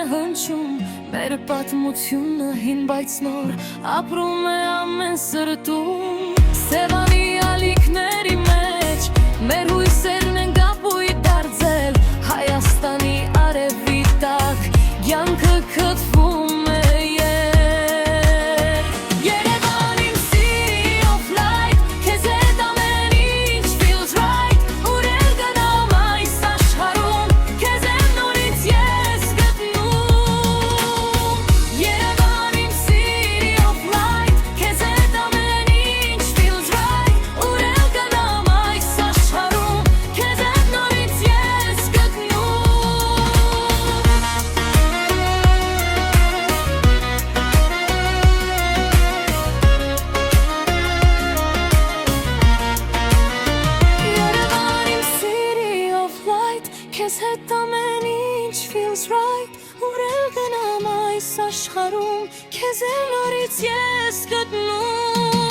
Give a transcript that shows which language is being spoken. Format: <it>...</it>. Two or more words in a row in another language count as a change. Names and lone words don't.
<hy>հնչում, մեր պատմությունը հին բայց նոր, ապրում է ամեն սրտում, Սևանի ալիքների մեջ, մեր հույսերն են կապույտ դարձել, Հայաստանի արևի տակ, կյանքը քթվում է Երևան իմ</hy> <en>sea of light,</en> <hy>քեզ հետ ամեն ինչ</hy> <en>feels right,</en> <hy>ուր էլ գնամ այս աշխարհում, քեզ եմ նորից ես գտնում, Երևան իմ</hy> <en>sea of light,</en> <hy>քեզ հետ ամեն ինչ</hy> <en>feels right,</en> <hy>ուր էլ գնամ այս աշխարհում, քեզ եմ նորից ես գտնում։ Երևան իմ</hy> <en>city of light,</en> <hy>քեզ հետ ամեն ինչ</hy> <en>feels right,</en> <hy>ուր էլ գնամ այս աշխարհում, քեզ եմ նորից ես գտնում։</hy>